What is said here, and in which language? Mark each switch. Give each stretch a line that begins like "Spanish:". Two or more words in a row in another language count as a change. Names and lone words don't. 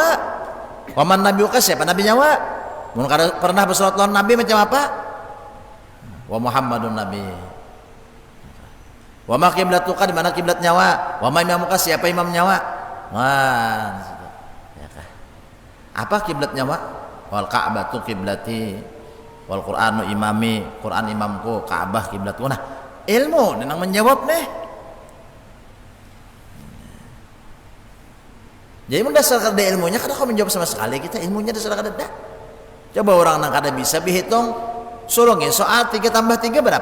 Arabic: ومن نبيك,
Banjar: siapa nabi nyawa? Mun pernah bersolat lawan nabi macam apa?
Arabic: ومحمد نبي. وما قبلتك,
Banjar: di mana kiblat nyawa?
Arabic: وما إمامك,
Banjar: siapa imam nyawa? Wah, ya kah? Apa kiblat nyawa?
Arabic: والكعبة قبلتي والقرآن إمامي,
Banjar: Qur'an imamku, Ka'bah kiblatku. Nah, ilmu nang menjawab Jadi mendasarkan dari ilmunya kada kau menjawab sama sekali, kita ilmunya dasar kada ada. Coba orang nang kada bisa berhitung, surungin soal 3 tambah 3 berapa?